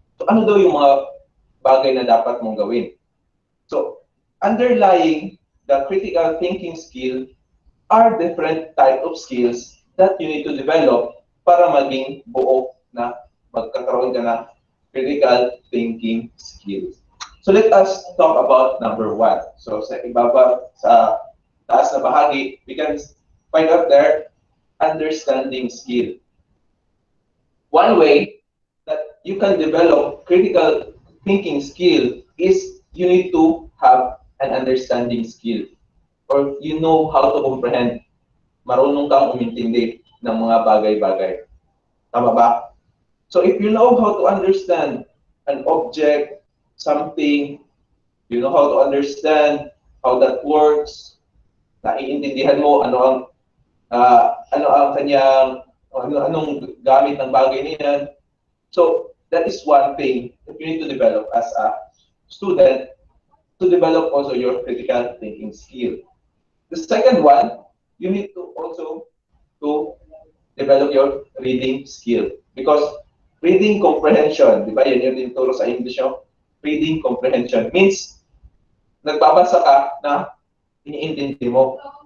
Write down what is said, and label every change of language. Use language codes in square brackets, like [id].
[tl] So, ano daw yung mga bagay na dapat mong gawin? [en] So, underlying the critical thinking skill are different type of skills that you need to develop [tl] para maging buo na magkakaroon ka na [en] critical thinking skills. So, let us talk about number 1. So, [tl] sa ibaba, sa taas na bahagi, [en] we can find out there understanding skill. One way that you can develop critical thinking skill is you need to have an understanding skill or you know how to comprehend. [tl] Marunong kang umintindi ng mga bagay-bagay. Tama ba? [en] So if you know how to understand an object, something, you know how to understand how that works, [tl] naiintindihan mo ano ang kanyang anong gamit ng bagay niyan. [en] So that is one thing that you need to develop as a student, to develop also your critical thinking skill. The second one, you need to also to develop your reading skill, because reading comprehension, [tl] di ba, yan yung tinuturo sa English yung [en] reading comprehension means [tl] nagbabasa ka na iniintindi mo.